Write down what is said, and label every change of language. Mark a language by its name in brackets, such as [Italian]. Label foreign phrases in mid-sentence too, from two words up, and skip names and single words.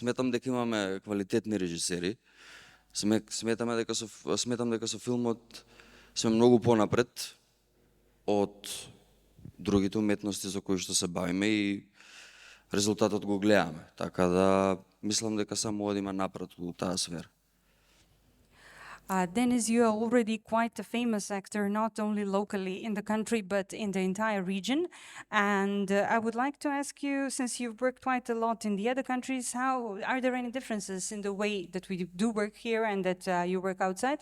[Macedonian] Сметам дека имаме квалитетни режисери. Сметам дека со филмот сме многу понапред од другите уметности за кои што се бавиме и резултатот го гледаме. Така да мислам дека само одиме напред во таа сфера. [English] Dennis, you are already quite a famous actor, not only locally in the country, but in the entire region. And I would like to ask you, since you've worked quite a lot in the other countries, are there any differences in the way that we do work here and that you work outside?